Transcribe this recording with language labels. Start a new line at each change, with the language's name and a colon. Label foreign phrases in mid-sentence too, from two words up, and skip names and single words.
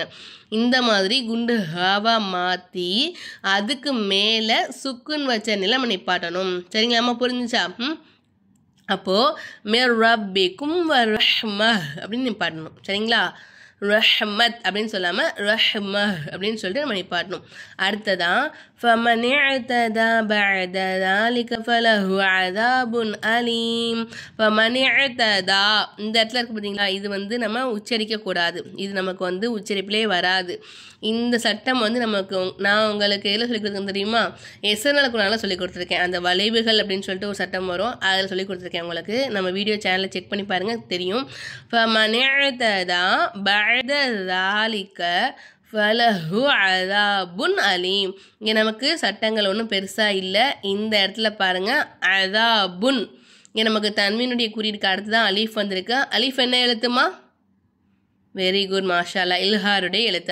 Tamil: இந்த மாதிரி குண்டு ஹாவா மாற்றி அதுக்கு மேலே சுக்குன் வச்ச நிலை நம்ம நிப்பாட்டணும், சரிங்களாம்மா, புரிஞ்சுச்சா. அப்போது
Arabic: من ربكم ورحمة
Tamil: அப்படின்னு நிப்பாட்டணும், சரிங்களா. ரஹ்மத் அப்படின்னு சொல்லாமல் ரஹ்மஹ் அப்படின்னு சொல்லிட்டு நம்ம நிப்பாட்டணும்.
Arabic: அடுத்ததான் فَمَنِ اعْتَدَى بَعْدَ ذَلِكَ فَلَهُ عَذَابٌ أَلِيمٌ. فَمَنِ اعْتَدَى
Tamil: இந்த இடத்துல இருக்கு பார்த்தீங்களா, இது வந்து நம்ம உச்சரிக்கக்கூடாது, இது நமக்கு வந்து உச்சரிப்பிலே வராது. இந்த சட்டம் வந்து நமக்கு நான் உங்களுக்கு எதில் சொல்லிக் கொடுத்துருக்கேன் தெரியுமா, எஸ்என்எலுக்குனால சொல்லிக் கொடுத்துருக்கேன். அந்த வளைவுகள் அப்படின்னு சொல்லிட்டு ஒரு சட்டம் வரும், அதில் சொல்லிக் கொடுத்துருக்கேன் உங்களுக்கு. நம்ம வீடியோ சேனலை செக் பண்ணி பாருங்கள், தெரியும்.
Arabic: فَمَنِ اعْتَدَى بَعْدَ ذَلِكَ فله عذاب أليم.
Tamil: இங்கே நமக்கு சட்டங்கள் ஒன்றும் பெருசாக இல்லை. இந்த இடத்துல பாருங்கள், அதாபுன், இங்கே நமக்கு தன்வீனுடைய குறியீடுக்கு அடுத்து தான் அலீஃப் வந்திருக்கு. அலீஃப் என்ன எழுத்துமா,
English: very good
Tamil: மாஷால்லா, இல்ஹாருடைய எழுத்து.